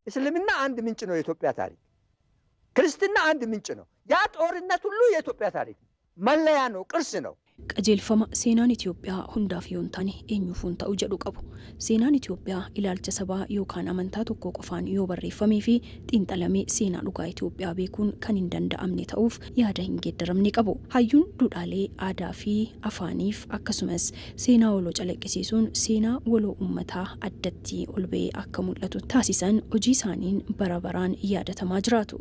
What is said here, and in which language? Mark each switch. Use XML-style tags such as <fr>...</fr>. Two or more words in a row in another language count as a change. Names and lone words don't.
<am>እስልምና አንድ ምንጭ ነው የኢትዮጵያ ታሪክ። ክርስትና አንድ ምንጭ ነው። ያ ጦርነት ሁሉ የኢትዮጵያ ታሪክ መለያ ነው፣ ቅርስ ነው።</am> <om>qajeelfama seenaan Itoophiyaa hundaaf yoon taane eenyuufuun ta'u jedhu qabu. Seenaan Itoophiyaa ilaalcha sabaa yookaan amantaa tokko qofaan yoo barreeffamee fi xiinxalamee seenaa dhugaa Itoophiyaa beekuun kan hin danda'amne ta'uuf yaada hin geeddaramne qabu. Hayyuun duudhaalee aadaa fi afaaniif akkasumas seenaa waloo calaqqisiisuun seenaa waloo uummataa addatti ol ba'ee akka mul'atu taasisan hojii isaaniin bara baraan yaadatamaa jiraatu.</om>